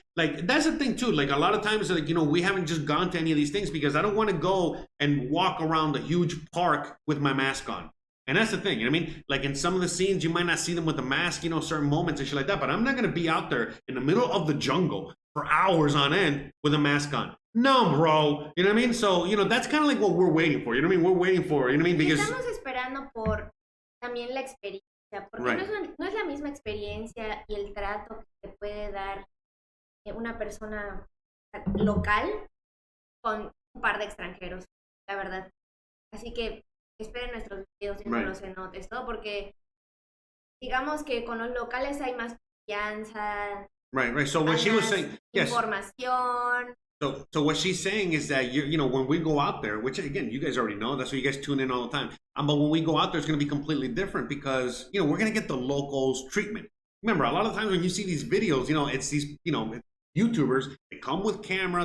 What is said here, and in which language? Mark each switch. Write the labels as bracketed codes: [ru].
[en] Like, that's the thing, too. Like, a lot of times, like, we haven't just gone to any of these things because I don't want to go and walk around a huge park with my mask on. And that's the thing, you know what I mean? Like, in some of the scenes, you might not see them with the mask, certain moments and shit like that. But I'm not going to be out there in the middle of the jungle for hours on end with a mask on. No, bro. You know what I mean? So, that's kind of like what we're waiting for. You know what I mean? We're waiting for, you know what I mean? Because [es] estamos esperando por también la experiencia, porque no es la misma experiencia y el trato que te puede dar una persona local con un par de extranjeros, la verdad. Así que esperen nuestros videos viendo los cenotes, todo, porque digamos que con los locales hay más confianza. [en] Right. So what she was saying, yes. [es] Información. [en] So what she's saying is that when we go out there, which again you guys already know, that's why you guys tune in all the time. But when we go out there, it's going to be completely different because we're going to get the locals treatment. Remember, a lot of times when you see these videos, it's these YouTubers. They come with camera.